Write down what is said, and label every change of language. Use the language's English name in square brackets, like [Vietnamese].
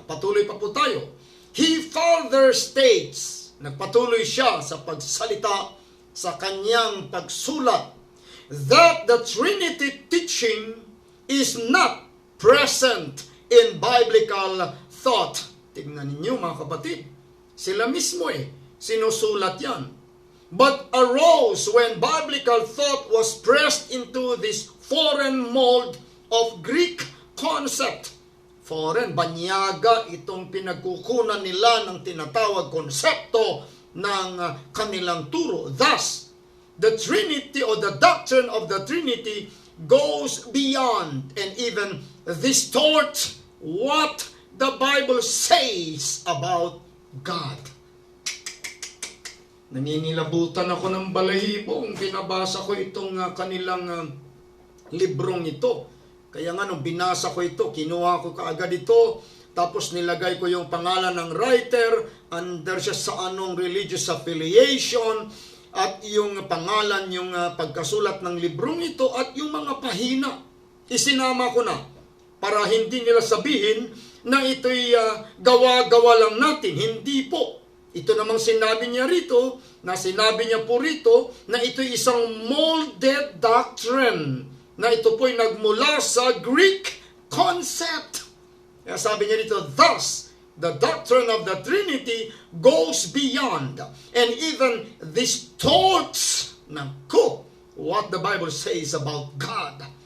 [Filipino] Patuloy pa po tayo. [English] He further states, [Filipino] nagpatuloy siya sa pagsalita sa kanyang pagsulat, [English] that the Trinity teaching is not present in biblical thought. [Filipino] Tingnan ninyo mga kapatid, sila mismo sinusulat yan. [English] But arose when biblical thought was pressed into this foreign mold of Greek concept. [Filipino] Foreign, banyaga itong pinagkukunan nila ng tinatawag konsepto ng kanilang turo. [English] Thus, the Trinity or the doctrine of the Trinity goes beyond and even distort what the Bible says about God. [Filipino] Naninilabutan ako ng balahibo kung binabasa ko itong kanilang librong ito. Kaya nga nung binasa ko ito, kinuha ko kaagad ito, tapos nilagay ko yung pangalan ng writer, under siya sa anong religious affiliation, at yung pangalan, yung pagkasulat ng librong ito, at yung mga pahina. Isinama ko na, para hindi nila sabihin na ito'y gawa-gawa lang natin. Hindi po. Ito namang sinabi niya rito, na sinabi niya po rito, na ito'y isang molded doctrine, na ito po'y nagmula sa Greek concept. Kaya sabi niya rito, [English] thus, the doctrine of the Trinity goes beyond and even distorts what the Bible says about God.